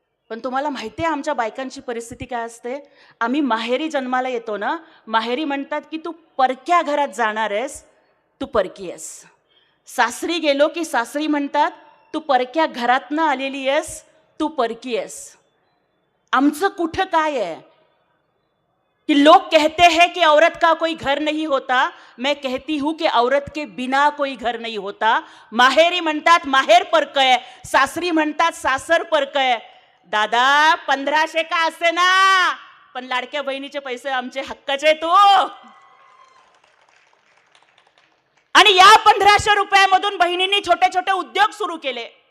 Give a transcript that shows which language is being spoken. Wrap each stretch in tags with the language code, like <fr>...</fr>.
<mr>पण तुम्हाला माहितीये आमच्या बायकांची परिस्थिती काय असते. आम्ही माहेरी जन्माला येतो ना, माहेरी म्हणतात की तू परक्या घरात जाणार आहेस, तू परकी आहेस. सासरी गेलो की सासरी म्हणतात तू परक्या घरातनं आलेली आहेस, तू परकी आहेस. आमचं कुठं काय आहे कि</mr> <hi>लोग कहते हैं कि औरत का कोई घर नहीं होता, मैं कहती हूं कि औरत के बिना कोई घर नहीं होता.</hi> <mr>माहेरी म्हणतात माहेर परक आहे, सासरी म्हणतात सासर परक आहे. दादा 1500 का असे ना, पण लाडक्या बहिणीचे पैसे आमचे हक्काचे तो. आणि या 1500 रुपयामधून बहिणींनी छोटे छोटे उद्योग सुरू केले.</mr>